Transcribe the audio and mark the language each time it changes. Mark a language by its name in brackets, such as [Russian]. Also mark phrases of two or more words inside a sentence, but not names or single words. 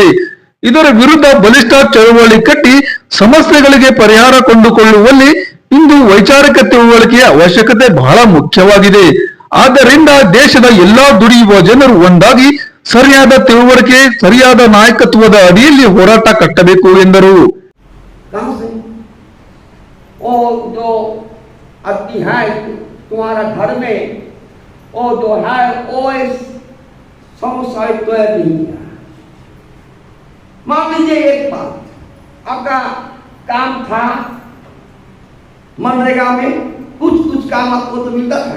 [Kannada] ಇದರ ವಿರುದ್ಧ ಬಲಿಷ್ಠ ಚಳವಳಿ ಕಟ್ಟಿ ಸಮಸ್ಯೆಗಳಿಗೆ ಪರಿಹಾರ ಕಂಡುಕೊಳ್ಳುವಲ್ಲಿ ಇಂದು ವೈಚಾರಿಕ ತಿಳುವಳಿಕೆಯ ಅವಶ್ಯಕತೆ ಬಹಳ ಮುಖ್ಯವಾಗಿದೆ. ಆದ್ದರಿಂದ ದೇಶದ ಎಲ್ಲಾ ದುಡಿಯುವ ಜನರು ಒಂದಾಗಿ ಸರಿಯಾದ ತಿಳುವಳಿಕೆ, ಸರಿಯಾದ ನಾಯಕತ್ವದ ಅಡಿಯಲ್ಲಿ ಹೋರಾಟ ಕಟ್ಟಬೇಕು ಎಂದರು. [Hindi] और जो आदमी है तुम्हारा घर में वो जो है वो इस समस्या तो नहीं किया। मान लीजिए एक बात, आपका काम था मनरेगा में, कुछ काम आपको तो मिलता था।